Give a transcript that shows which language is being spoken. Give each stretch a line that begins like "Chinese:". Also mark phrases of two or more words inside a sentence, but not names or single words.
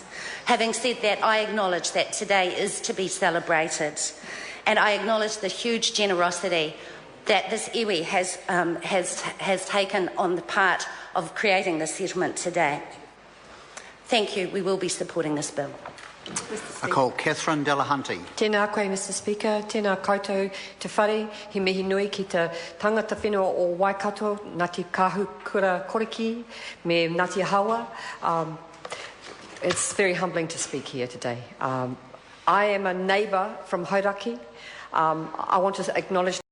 English: Having said that, I acknowledge that today is to be celebrated. And I acknowledge the huge generosity that this iwi has taken on the part of creating the settlement today. Thank you. We will be supporting this bill. I call Catherine Delahunty.
Māori: Tēnā koe,
English: Mr Speaker.
Māori: Tēnā koutou te whare. He mihi nui ki te tangata whenua o Waikato, Ngati Kahukura Koroki, me Ngati Haua.
English: It's very humbling to speak here today. I am a neighbour from Hauraki. I want to acknowledge